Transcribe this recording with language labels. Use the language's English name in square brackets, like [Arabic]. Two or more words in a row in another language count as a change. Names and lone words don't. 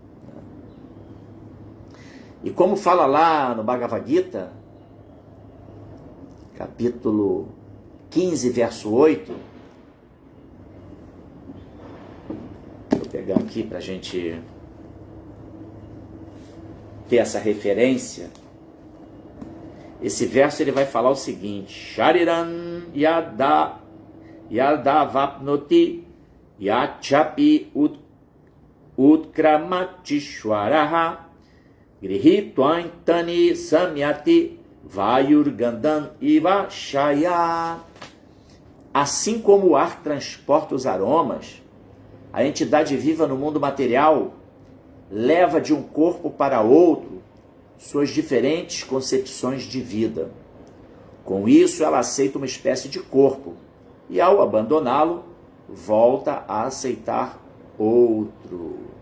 [Portuguese] E como fala lá no Bhagavad Gita, capítulo 15, verso 8, vou pegar aqui para a gente ter essa referência. Esse verso ele vai falar o seguinte: [Sanskrit] शरीरं यदवाप्नोति यच्चाप्युत्क्रामतीश्वरः गृहीत्वैतानि संयाति वायुर्गन्धानिवाशयात्. [Portuguese] Assim como o ar transporta os aromas, a entidade viva no mundo material leva de um corpo para outro suas diferentes concepções de vida. Com isso, ela aceita uma espécie de corpo e, ao abandoná-lo, volta a aceitar outro.